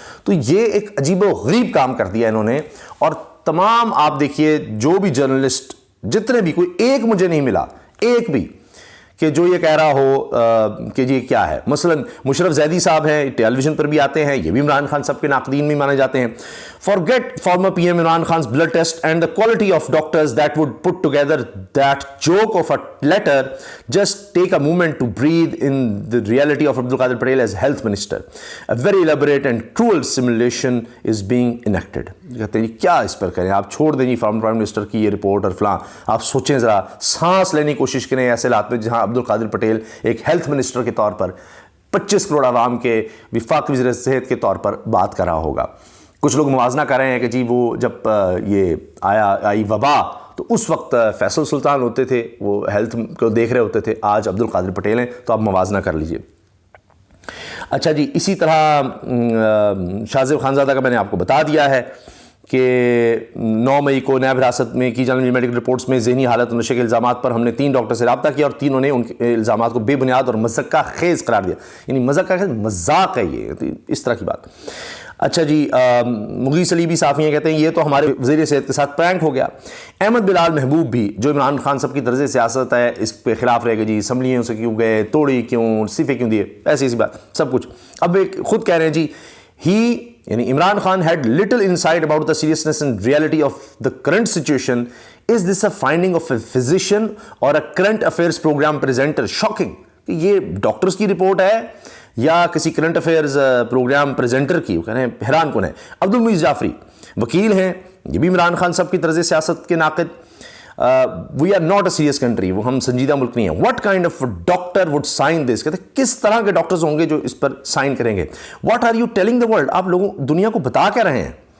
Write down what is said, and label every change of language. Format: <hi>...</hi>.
<ur>تو یہ ایک عجیب و غریب کام کر دیا انہوں نے. اور تمام آپ دیکھیے جو بھی جرنلسٹ جتنے بھی, کوئی ایک مجھے نہیں ملا, ایک بھی, کہ جو یہ کہہ رہا ہو کہ جی کیا ہے. مثلا مشرف زیدی صاحب ہیں, ٹیلی ویژن پر بھی آتے ہیں, یہ بھی عمران خان صاحب کے ناقدین میں مانے جاتے ہیں.</ur> <en>Forget former PM Imran Khan's blood test and the quality of doctors that would put together that joke of a letter. Just take a moment to breathe in the reality of Abdul Qadir Patel as health minister. A very elaborate and cruel simulation is being enacted.</en> <ur>کہتے ہیں کیا اس پر کریں, آپ چھوڑ دیں جی prime minister کی یہ report اور فلاں, آپ سوچیں ذرا, سانس لینے کی کوشش کریں ایسے حالات میں جہاں عبد القادر پٹیل ایک ہیلتھ منسٹر کے طور پر 25 کروڑ عوام کے وفاقی وزیر صحت کے طور پر بات کر رہا ہوگا. کچھ لوگ موازنہ کر رہے ہیں کہ جی وہ جب یہ آئی وبا تو اس وقت فیصل سلطان ہوتے تھے, وہ ہیلتھ کو دیکھ رہے ہوتے تھے, آج عبد القادر پٹیل ہیں, تو آپ موازنہ کر لیجئے. اچھا جی, اسی طرح شاہ زیب خانزادہ کا میں نے آپ کو بتا دیا ہے کہ 9 مئی کو نیب حراست میں کی جانے والی میڈیکل رپورٹس میں ذہنی حالت اور نشے کے الزامات پر ہم نے 3 ڈاکٹر سے رابطہ کیا, اور تینوں نے ان کے الزامات کو بے بنیاد اور مذاق خیز قرار دیا. یعنی مذاق خیز, مذاق ہے یہ, اس طرح کی بات. اچھا جی, مغیث علی بھی صحافی ہیں, کہتے ہیں یہ تو ہمارے وزیر صحت کے ساتھ پرینک ہو گیا. احمد بلال محبوب بھی, جو عمران خان صاحب کی طرز سیاست ہے اس پہ خلاف رہے گا, جی اسمبلیوں سے کیوں گئے, توڑی کیوں, استعفے کیوں دیے, ایسی بات سب کچھ. اب ایک خود کہہ رہے ہیں جی ہی یعنی</ur> <en>Imran Khan had little insight about the seriousness and reality of the current situation. Is this a finding of a physician or a current affairs program presenter? Shocking.</en> <ur>یہ ڈاکٹرز کی رپورٹ ہے یا کسی کرنٹ افیئرز پروگرام پریزنٹر کی، وہ کہہ رہے ہیں حیران کن ہے۔ عبدالمعیز جعفری وکیل ہیں، یہ بھی عمران خان صاحب کی طرز سیاست کے ناقد۔</ur> <en>we are not a serious country,</en> <ur>وہ ہم سنجیدہ ملک نہیں ہیں۔</ur> <en>what kind of doctor would sign this,</en> <ur>کہتے ہیں کس طرح کے ڈاکٹرز ہوں گے جو اس پر سائن کریں گے۔</ur> <en>what are you telling the world,</en> <ur>آپ لوگوں دنیا کو بتا کیا رہے ہیں؟</ur>